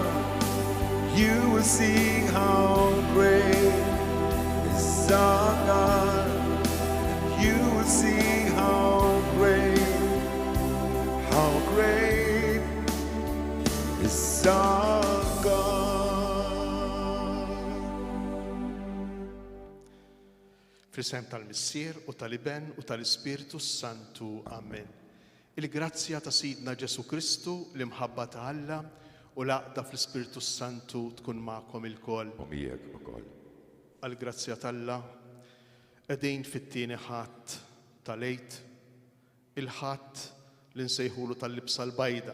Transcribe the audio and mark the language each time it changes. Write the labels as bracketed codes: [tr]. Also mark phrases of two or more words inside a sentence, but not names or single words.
[en] You will see how great is our God. You will see how great is our God. [mt] Fl-isem tal-Missier u tal-Iben u tal-Ispiritu Santu. Amen. Il-grazzja ta' Sidna Ġesu Kristu, l-imħabba ta' Alla u l-għaqda fl-Ispiritu Santu tkun magħkom ilkoll. Għal-grazzja tal-Alla qegħdin fit-tieni ħadd tal-Għid, il-ħadd li nsejħulu tal-libsa l-bajda.